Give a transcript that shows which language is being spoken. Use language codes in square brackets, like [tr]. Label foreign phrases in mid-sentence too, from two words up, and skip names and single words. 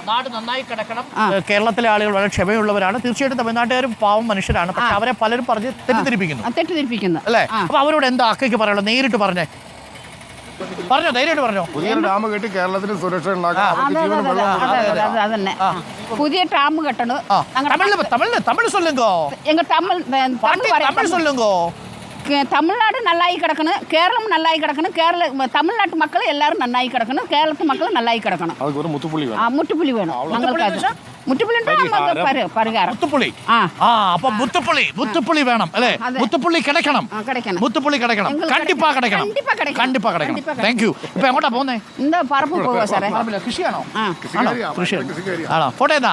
[ml] കേരളത്തിലെ ആളുകൾ വളരെ ക്ഷമയുള്ളവരാണ്. തീർച്ചയായിട്ടും തമിഴ്നാട്ടുകാരും പാവം മനുഷ്യരാണ്. പക്ഷെ അവരെ പലരും പറഞ്ഞ് തെറ്റിദ്ധരിപ്പിക്കുന്നു അല്ലേ? അപ്പൊ അവരോട് എന്താ അക്കയ്ക്ക് പറയാനുള്ളത്? നേരിട്ട് പറഞ്ഞോ, ധൈര്യമായിട്ട് പറഞ്ഞോ. പുതിയ ഡാം കെട്ടി കേരളത്തിന് സുരക്ഷ അതന്നെ. പുതിയ ഡാം കെട്ടണം. [ta] തമിഴ് சொல்லுங்கோ. எங்க தமிழ் சொல்லுங்கோ. தமிழ்நாடு நல்லாயி கிடக்கணும், கேரளம் நல்லாயி கிடக்கணும், தமிழ்நாட்டு மக்கள் எல்லாரும் நல்லாயி கிடக்கணும், கேரளத்து மக்கள் நல்லாயி கிடக்கணும். அதுக்கு ஒரு முட்டுப்புள்ளி வேணும் ഞങ്ങൾക്ക്. [ml] മുത്തുപ്പുള്ളി വേണം അല്ലേ? മുത്തുപ്പുള്ളി കിടക്കണം. കണ്ടിപ്പാ കിടക്കണം. [en] Thank you. [ml] ഇപ്പൊ എങ്ങോട്ടാ പോകുന്നേ? പറമ്പ് പോവാ സാറേ. കൃഷിയാണോ? ആണോ? ഫോട്ടോതാ.